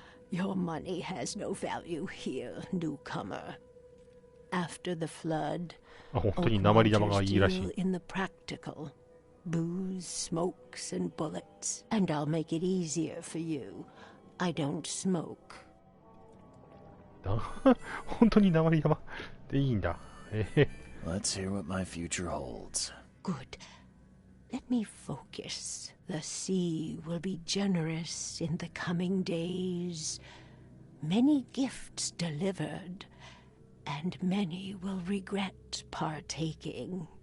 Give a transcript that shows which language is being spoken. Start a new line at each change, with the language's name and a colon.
English: Your money has no value here, newcomer. After the flood, Oakmont deal in the practical. Booze, smokes, and bullets. And I'll make it easier for you. I don't smoke.
Japanese: 本当に鉛玉でいいんだ。
English: Let's hear what my future holds. Good. Let me focus. The sea will be generous in the coming days. Many gifts delivered, and many will regret partaking.